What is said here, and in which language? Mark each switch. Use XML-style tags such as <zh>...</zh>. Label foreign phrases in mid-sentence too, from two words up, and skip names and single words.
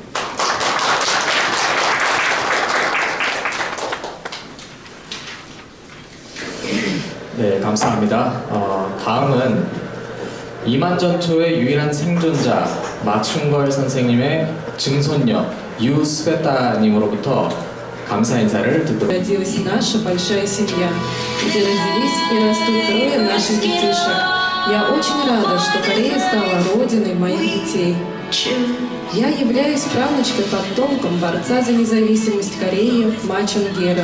<ko>네, 감사합니다. 다음은 이만전초의 유일한 생존자 마충걸 선생님의 증손녀 유스베타님으로부터 감사 인사를 듣도록.</ko> <ru>Родилась наша большая семья, где родились и растут трое наших детишек. Я очень рада, что Корея стала родиной моих детей. Я являюсь правнучкой-потомком борца за независимость Кореи Ма Чун-гера.</ru>